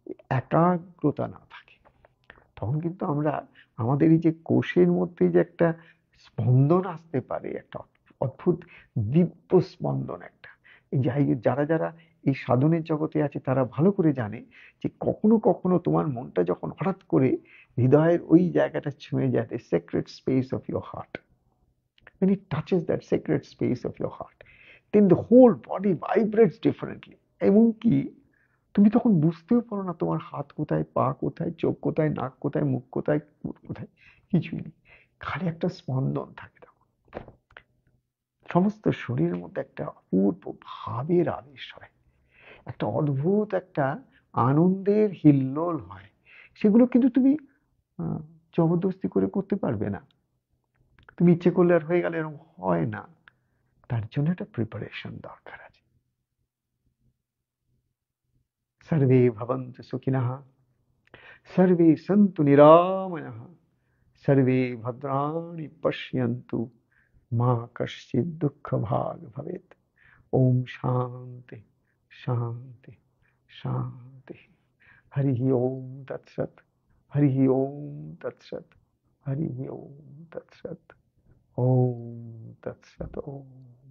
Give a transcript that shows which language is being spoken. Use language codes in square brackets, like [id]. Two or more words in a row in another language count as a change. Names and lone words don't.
[bn] একাগ্রতা না থাকে, তখন কিন্তু আমরা আমাদের এই যে কোষের মধ্যে যে একটা স্পন্দন আসতে পারে, একটা অদ্ভুত দিব্য স্পন্দন একটা, এই যারা যারা এই সাধনের জগতে আছে তারা ভালো করে জানে যে কখনো কখনো তোমার মনটা যখন হঠাৎ করে হৃদয়ের ওই জায়গাটা ছুঁয়ে যায়, [en] the sacred space of your heart, when it touches that sacred space of your heart, then the whole body vibrates differently. [bn] এমনকি তুমি তখন বুঝতেও পারো না তোমার হাত কোথায়, পা কোথায়, চোখ কোথায়, নাক কোথায়, মুখ কোথায়, কোথায়, কিছুই নেই, খালি একটা স্পন্দন থাকে তখন। সমস্ত শরীরের মধ্যে একটা অপূর্ব ভাবের আবেশ হয়, একটা অদ্ভুত একটা আনন্দের হিল্লোল হয়। সেগুলো কিন্তু তুমি আহ, জবরদস্তি করে করতে পারবে না, তুমি ইচ্ছে করলে আর হয়ে গেলে এরকম হয় না। তার জন্য একটা প্রিপারেশন দরকার আছে। [sa] সর্বে ভবন্তু সুখিনঃ, সর্বে সন্তু নিরাময়ঃ, সর্বে ভদ্রাণি পশ্যন্তু, মা কশ্চিৎ দুঃখ ভাগ ভবেৎ। ওম শান্তি শান্তি শান্তি। হরি ওম তৎসৎ, হরি ওম তৎসৎ, হরি ওম তৎসৎ, ওম তৎসৎ, ওম।